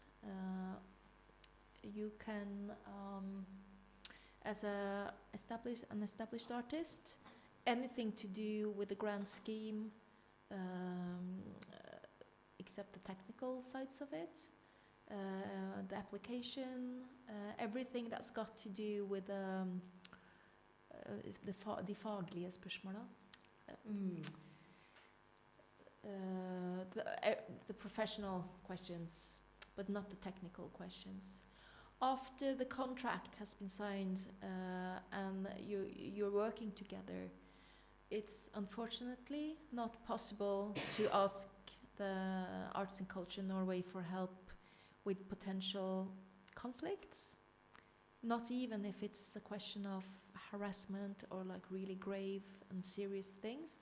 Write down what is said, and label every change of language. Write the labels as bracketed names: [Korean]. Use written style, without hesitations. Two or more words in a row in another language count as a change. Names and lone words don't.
[English] You can, as an established artist, anything to do with the grant scheme, except the technical sides of it, the application, everything that's got to do with [Norwegian] de faglige spørsmåla. [English] The professional questions, but not the technical questions. After the contract has been signed and you're working together, it's unfortunately not possible to ask the Arts and Culture Norway for help with potential conflicts, not even if it's a question of harassment or like really grave and serious things.